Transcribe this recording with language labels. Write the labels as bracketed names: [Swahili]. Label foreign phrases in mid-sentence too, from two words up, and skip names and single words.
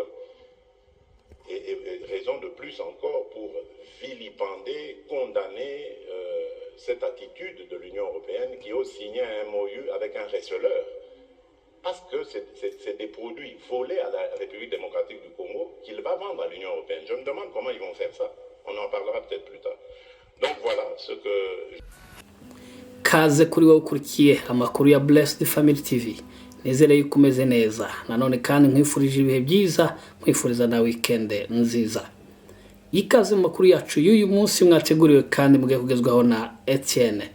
[French] Et raison de plus encore pour vilipender, condamner cette attitude de l'Union européenne qui ose signer un MOU avec un receleur. Parce que c'est des produits volés à la République démocratique du Congo qu'il va vendre à l'Union européenne. Je me demande comment ils vont faire ça. On en parlera peut-être plus tard. Donc voilà ce que... [Kinyarwanda] Kaze kuri wowe ukurikiye amakuru ya Blessed Family TV. Nizere yuko umeze neza. Nanone kandi nkwifurije ibihe byiza, nkwifuriza na weekend nziza. Ikaze mu makuru yacu y'uyu munsi mwateguriwe kandi mugiye kugezwaho na Etienne.